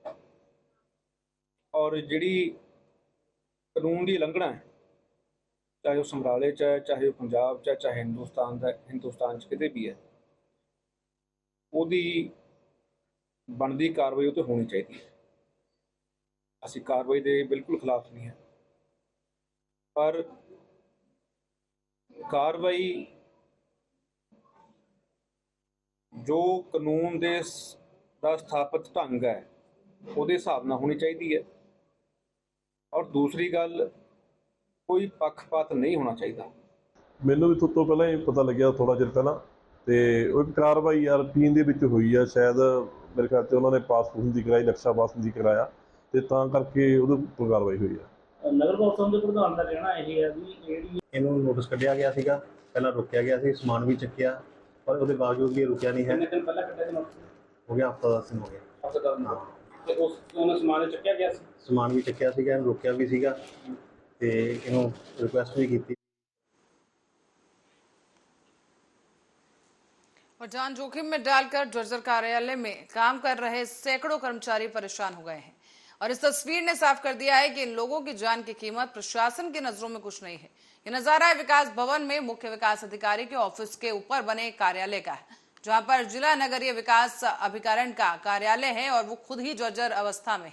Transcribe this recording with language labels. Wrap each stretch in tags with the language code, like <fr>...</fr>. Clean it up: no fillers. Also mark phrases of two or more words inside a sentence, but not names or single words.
<pa>ਔਰ ਜਿਹੜੀ ਕਾਨੂੰਨ ਦੀ ਉਲੰਘਣਾ ਹੈ ਚਾਹੇ ਉਹ ਸਮਰਾਲੇ 'ਚ ਹੈ, ਚਾਹੇ ਉਹ ਪੰਜਾਬ 'ਚ ਹੈ, ਚਾਹੇ ਹਿੰਦੁਸਤਾਨ 'ਚ ਕਿਤੇ ਵੀ ਹੈ, ਉਹਦੀ ਬਣਦੀ ਕਾਰਵਾਈ ਉਹ 'ਤੇ ਹੋਣੀ ਚਾਹੀਦੀ ਹੈ। ਅਸੀਂ ਕਾਰਵਾਈ ਦੇ ਬਿਲਕੁਲ ਖਿਲਾਫ ਨਹੀਂ ਹੈ, ਪਰ ਕਾਰਵਾਈ ਜੋ ਕਾਨੂੰਨ ਦੇ ਦਾ ਸਥਾਪਿਤ ਢੰਗ ਹੈ ਉਹਦੇ ਹਿਸਾਬ ਨਾਲ ਹੋਣੀ ਚਾਹੀਦੀ ਹੈ। ਔਰ ਦੂਸਰੀ ਗੱਲ ਕੋਈ ਪੱਖਪਾਤ ਨਹੀਂ ਹੋਣਾ ਚਾਹੀਦਾ। ਮੈਨੂੰ ਵੀ ਤੋਂ ਪਹਿਲਾਂ ਹੀ ਪਤਾ ਲੱਗਿਆ ਥੋੜਾ ਚਿਰ ਪਹਿਲਾਂ, ਤੇ ਉਹ ਇੱਕ ਕਾਰਵਾਈ ਰੂਟੀਨ ਦੇ ਵਿੱਚ ਹੋਈ ਆ। ਸ਼ਾਇਦ ਮੇਰੇ ਖਿਆਲ 'ਚ ਉਹਨਾਂ ਨੇ ਪਾਸਪੋਰਟ ਦੀ ਕਰਾਈ, ਨਕਸ਼ਾ ਪਾਸ ਦੀ ਕਰਾਇਆ, ਤੇ ਤਾਂ ਕਰਕੇ ਉਹਦੇ ਉੱਪਰ ਕਾਰਵਾਈ ਹੋਈ ਆ। ਨਗਰ ਕੌਂਸਲ ਦੇ ਪ੍ਰਧਾਨ ਦਾ ਕਹਿਣਾ ਇਹ ਹੈ ਵੀ ਜਿਹੜੀ ਇਹਨੂੰ ਨੋਟਿਸ ਕੱਢਿਆ ਗਿਆ ਸੀਗਾ, ਪਹਿਲਾਂ ਰੁਕਿਆ ਗਿਆ ਸੀ, ਸਮਾਨ ਵੀ ਚੱਕਿਆ, ਪਰ ਉਹਦੇ ਬਾਵਜੂਦ ਵੀ ਰੁਕਿਆ ਨਹੀਂ ਹੈ। ਕਿੰਨੇ ਦਿਨ ਪਹਿਲਾਂ ਕੱਢਿਆ ਸੀ ਨੋਟਿਸ? ਹੋ ਗਿਆ ਹਫ਼ਤਾ 10 ਦਿਨ ਹੋ ਗਿਆ। ਹਫ਼ਤਾ 10 ਦਿਨ ਤੇ ਉਸ ਉਹਨਾਂ ਸਮਾਨ ਚੱਕਿਆ ਗਿਆ ਸੀ? ਸਮਾਨ ਵੀ ਚੱਕਿਆ ਸੀਗਾ, ਇਹਨੂੰ ਰੁਕਿਆ ਵੀ ਸੀਗਾ, ਤੇ ਇਹਨੂੰ ਰਿਕੁਐਸਟ ਵੀ ਕੀਤੀ।</pa> <hi>और जान जोखिम में डालकर जर्जर कार्यालय में काम कर रहे सैकड़ों कर्मचारी परेशान हो गए हैं और इस तस्वीर ने साफ कर दिया है कि इन लोगों की जान की कीमत प्रशासन की नजरों में कुछ नहीं है। ये नजारा है विकास भवन में मुख्य विकास अधिकारी के ऑफिस के ऊपर बने कार्यालय का है, जहां पर जिला नगरीय विकास अभिकरण का कार्यालय है और वो खुद ही जर्जर अवस्था में है।</hi>